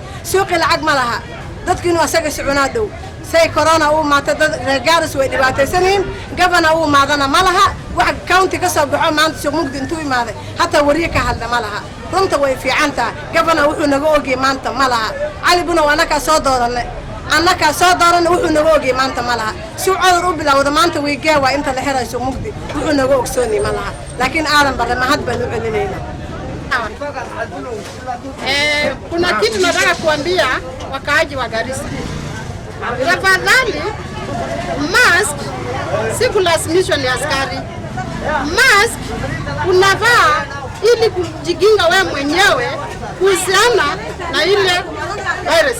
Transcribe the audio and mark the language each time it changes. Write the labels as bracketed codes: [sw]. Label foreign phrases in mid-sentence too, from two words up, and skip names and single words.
[so] suuqi lacag ma laha, dadkiinu asaga socunaa dhow. say corona uu maata dad reer Garissa way dhibaataysaneen, governor uu maadana ma laha, wax county ka soo baxo maanta Sokomukti intuu imaaday hatta wariye ka hadla ma laha. runta way fiicantaa, governor wuxuu naga ogay maanta ma laha. Cali Bunow anaka soo dooranay wuxuu naga ogay maanta ma laha. si cudur u bilowda maanta way gaawa inta la xiray Sokomukti wuxuu naga ogsoonay ma laha. laakiin Aadan Barre mahad baan u celinaynaa. [sw] Kuna kitu nataka kuambia wakaaji wa Garissa. Tafadhali, mask si kulazimishwa ni askari. Mask unavaa ili kujikinga wewe mwenyewe kuhusiana na ile virus.